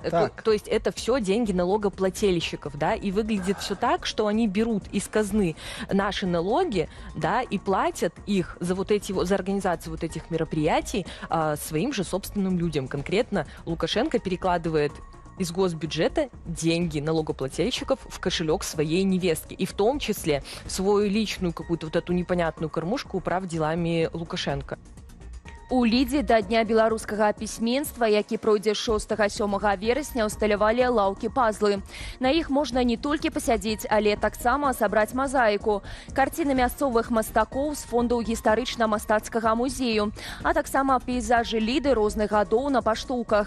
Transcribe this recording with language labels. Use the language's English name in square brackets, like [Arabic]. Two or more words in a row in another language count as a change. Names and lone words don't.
[Russian] То есть это все деньги налогоплательщиков, да. И выглядит все так, что они берут из казны наши налоги, да, и платят их за вот эти, за организацию вот этих мероприятий своим же собственным людям. Конкретно Лукашенко перекладывает из госбюджета деньги налогоплательщиков в кошелек своей невестки. И в том числе свою личную какую-то вот эту непонятную кормушку управ делами Лукашенко. [Belarusian] У Лідзе да Дня беларускага пісьменства, які пройдзе 6-7 верасня, усталявалі лаўкі-пазлы. На іх можна не толькі пасядзець, але таксама сабраць мазаіку. Карціны мясцовых мастакоў з фондаў гістарычна-мастацкага музею, а таксама пейзажы Ліды розных гадоў на паштоўках.